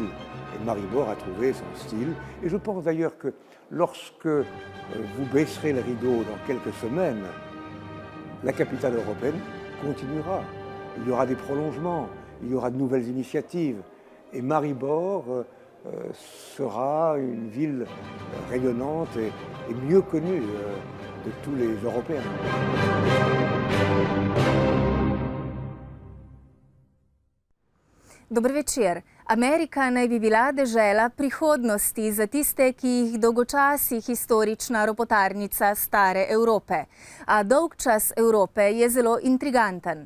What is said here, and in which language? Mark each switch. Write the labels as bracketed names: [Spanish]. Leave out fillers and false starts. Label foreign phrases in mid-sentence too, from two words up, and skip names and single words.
[French] Et Maribor a trouvé son style. Et je pense d'ailleurs que lorsque vous baisserez le rideau dans quelques semaines, la capitale européenne continuera. Il y aura des prolongements, il y aura de nouvelles initiatives. Et Maribor sera une ville rayonnante et mieux connue de tous les Européens. [Slovenian] Dober večer. Amerika naj bi bila dežela prihodnosti za tiste, ki jih dolgočasi historična ropotarnica stare Evrope. A dolgčas Evrope je zelo intriganten.